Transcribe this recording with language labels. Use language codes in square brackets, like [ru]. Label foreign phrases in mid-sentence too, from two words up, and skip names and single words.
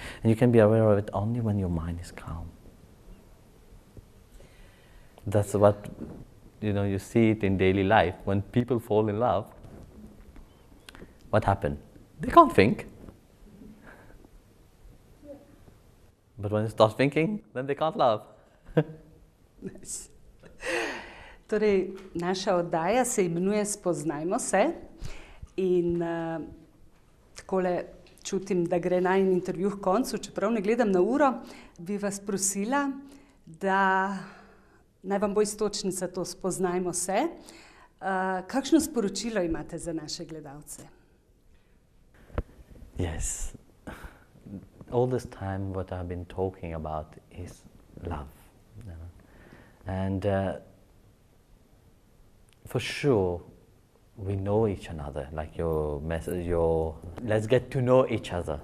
[en] And you can be aware of it only when your mind is calm. That's what, you know, you see it in daily life. When people fall in love, what happens? They can't think. But when they start thinking, then they can't love. Nice. [sl] Torej, naša oddaja se imenuje Spoznajmo se in takole čutim, da gre najin intervju h koncu, čeprav ne gledam na uro, bi vas prosila, da naj vam bo iztočnica to Spoznajmo se. Kakšno sporočilo imate za naše gledalce? [en] Yes. All this time what I've been talking about is love. You know? And for sure, we know each another, like your message, let's get to know each other.